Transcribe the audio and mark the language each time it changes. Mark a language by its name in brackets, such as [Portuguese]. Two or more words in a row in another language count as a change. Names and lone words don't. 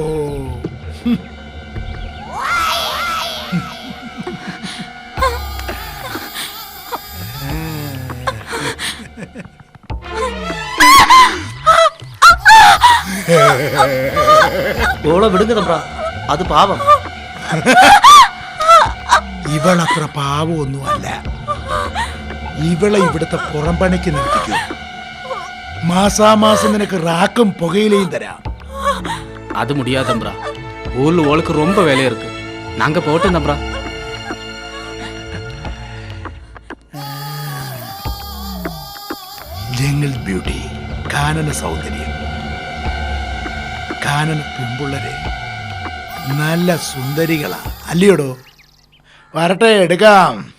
[Malayalam] ഓളെ വിടുങ്ങ തമ്പ്ര, അത് പാവം. ഇവളത്ര പാവമൊന്നുമല്ല. ഇവളെ ഇവിടുത്തെ പുറംപണിക്ക് നിർത്തിക്കും. മാസാമാസം നിനക്ക് റാക്കും പുകയിലയും തരാം. [Tamil] அது முடியாது தம்ப்ரா. ஊர்ல ஓளுக்கு ரொம்ப வேலை இருக்கு. நாங்க போட்டோம் தம்ப்ரா. [English] jungle beauty, [Malayalam] കാനന സൗന്ദര്യം. കാനന പെൺപിള്ളരെ നല്ല സുന്ദരികളാ, അല്ലയോടോ? വരട്ടെ, എടുക്കാം.